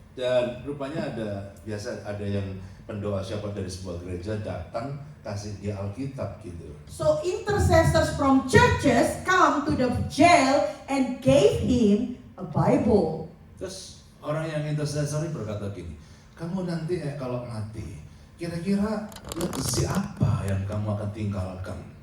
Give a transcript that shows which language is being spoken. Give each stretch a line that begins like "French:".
Indonesian: dan rupanya ada yang pendoa siapa dari sebuah gereja datang kasih dia Alkitab gitu.
English: So intercessors from churches come to the jail and gave him a Bible.
Indonesian: Terus orang yang intercessor ini berkata gini, kamu nanti kalau mati, kira-kira legacy apa yang kamu akan tinggalkan?